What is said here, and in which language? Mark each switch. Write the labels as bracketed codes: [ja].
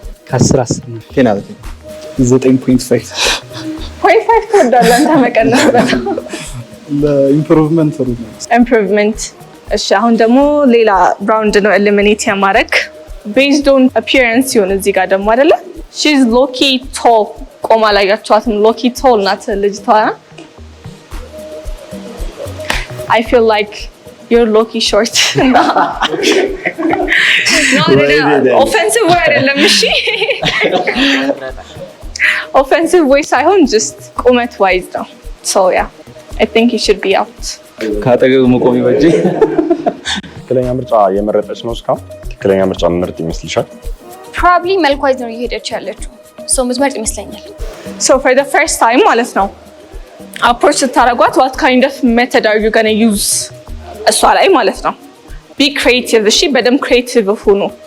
[am] ከ10 10 ፔናልቲ 9.5 0.5 ትወዳለህ አንተ መቀነስበት ለኢምፕሩቭመንት ኢምፕሩቭመንት። እሺ አሁን ደግሞ ሌላ ራውንድ ነው ኤሊሚኔት ያማረክ based on appearance ይሁን እዚህ ጋር ደግሞ አይደለ? [en] she's low-key tall [am] ቆማ ላይ ያቻትም [en] low-key tall [am] ናት ልጅቷ። [en] I feel like you're low-key short. No, offensive way [am] አይደለም እሺ [en] offensive way ሳይሆን just ቁመት wise ነው። So yeah, I think you should be out. [am] ካጠገቡ መቆም ይበጅ። ትክክለኛ ምርጫ የመረጠች ነው እስካሁን? ትክክለኛ ምርጫ ምርጥ ይመስልሻል? ፕሮባብሊ መልኳይዝ ነው እየሄደች ያለችው። ሶ ምትመርጥ ይመስለኛል። [en] So for the first time ማለት ነው approach ስታረጓት what kind of method are you going to use [am] እሷ ላይ ማለት ነው። [en] be creative [am] እሺ፣ በደንብ [en] creative ሁኑ።